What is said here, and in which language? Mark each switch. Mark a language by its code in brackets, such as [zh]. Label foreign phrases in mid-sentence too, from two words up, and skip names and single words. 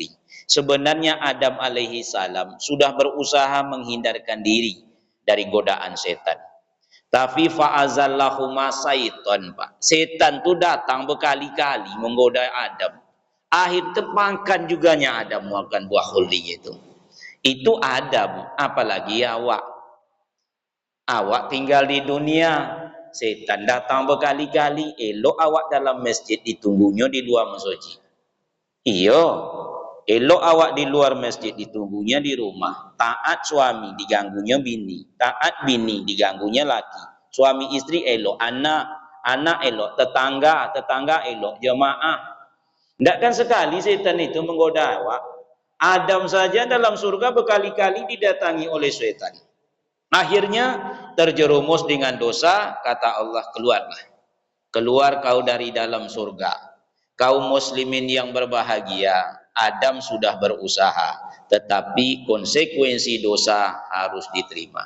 [id] Sebenarnya Adam alaihi salam sudah berusaha menghindarkan diri dari godaan setan. Tapi [ar] فأزلهما الشيطان, [id] Pak. Setan tu datang berkali-kali menggoda Adam. Akhir termakan juganya Adam makan buah khuldi itu. Itu Adam, apalagi awak. [min] Awak tinggal di dunia, setan datang berkali-kali, elok awak dalam masjid, ditunggunya di luar masjid. Iyo, elok awak di luar masjid, ditunggunya di rumah. Taat suami, diganggunya bini. Taat bini, diganggunya laki. Suami istri elok, anak elok, tetangga elok, jemaah. [id] Tidak kan sekali setan itu menggoda awak. Adam saja dalam surga berkali-kali didatangi oleh setan. Akhirnya terjerumus dengan dosa, kata Allah, keluarlah. Keluar kau dari dalam surga. Kaum muslimin yang berbahagia, Adam sudah berusaha, tetapi konsekuensi dosa harus diterima.